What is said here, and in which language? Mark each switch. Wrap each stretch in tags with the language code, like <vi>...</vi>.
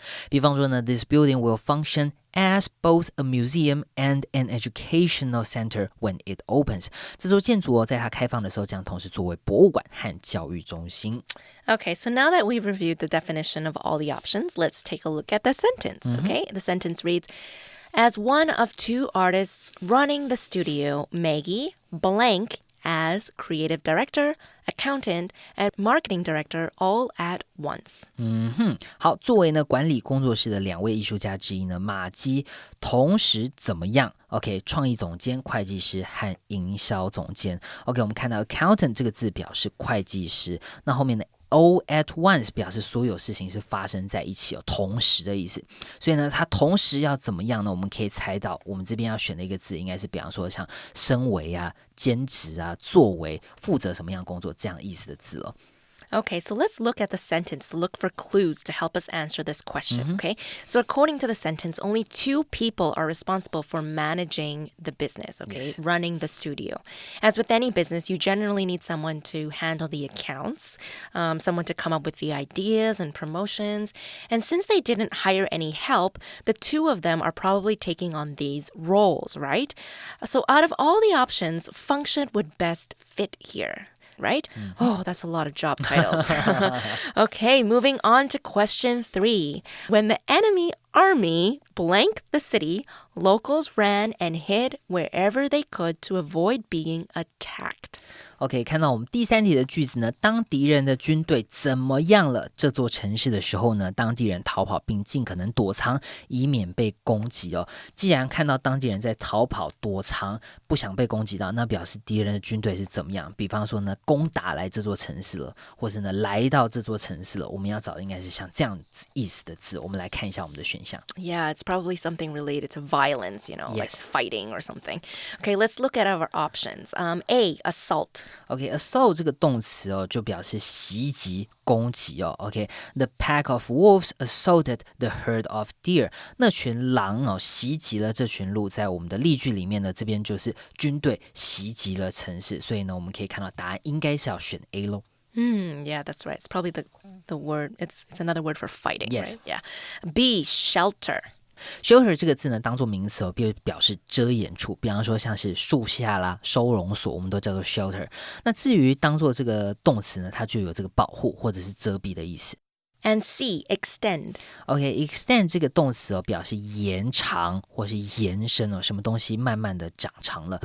<zh>比方说呢</zh> <en>，This building will function as both a museum and an educational center when it opens.</en> <zh>这座建筑在它开放的时候将同时作为博物馆和教育中心。</zh> <en>Okay, so now that we've reviewed the definition of all the options, let's take a look at the sentence, okay? The sentence reads, as one of 2 artists running the studio, Maggie blank as creative director, accountant, and marketing director all at once.</en> <zh>好，作为呢管理工作室的2位艺术家之一呢，马基同时怎么样 ？OK， 创意总监、会计师和营销总监。 OK， 我们看到 accountant 这个字表示会计师，那后面的</zh> <en>all at once</en> <zh>表示所有事情是发生在一起哦，同时的意思。所以呢，它同时要怎么样呢？我们可以猜到，我们这边要选的一个字应该是，比方说像身为啊、兼职啊、作为、负责什么样工作这样意思的字哦。</zh> <en>Okay, so let's look at the sentence to look for clues to help us answer this question, okay? So according to the sentence, only 2 people are responsible for managing the business, okay? Yes. Running the studio. As with any business, you generally need someone to handle the accounts, someone to come up with the ideas and promotions. And since they didn't hire any help, the 2 of them are probably taking on these roles, right? So out of all the options, function would best fit here. Right? Oh, that's a lot of job titles. Okay, moving on to question 3. When the enemy army blank the city, locals ran and hid wherever they could to avoid being attacked.</en> <zh>OK， 看到我们第三题的句子呢，当敌人的军队怎么样了这座城市的时候呢，当地人逃跑并尽可能躲藏，以免被攻击哦。既然看到当地人在逃跑躲藏，不想被攻击到，那表示敌人的军队是怎么样？比方说呢，攻打来这座城市了，或是呢来到这座城市了，我们要找的应该是像这样意思的字。我们来看一下我们的选项。</zh> <en>Yeah, it's probably something related to violence, Yes. like fighting or something. Okay, let's look at our options. A, assault.</en> <zh>OK，assault 这个动词哦，就表示袭击、攻击哦。</zh> <en>OK，the pack of wolves assaulted the herd of deer。</en> <zh>那群狼哦，袭击了这群鹿。在我们的例句里面呢，这边就是军队袭击了城市，所以呢，我们可以看到答案应该是要选 A 咯。</zh> <en>Yeah, that's right. It's probably the word. It's another word for fighting. Yes. Right? Yeah. B, shelter.Shelter</en> <zh>这个字呢，当做名词哦，表示遮掩处，比方说像是树下啦、收容所，我们都叫做 shelter。那至于当做这个动词呢，它就有这个保护或者是遮蔽的意思。</zh> <en>And C, extend.</en> <zh>OK，extend 这个动词哦，表示延长或是延伸哦，什么东西慢慢的长长了。</zh>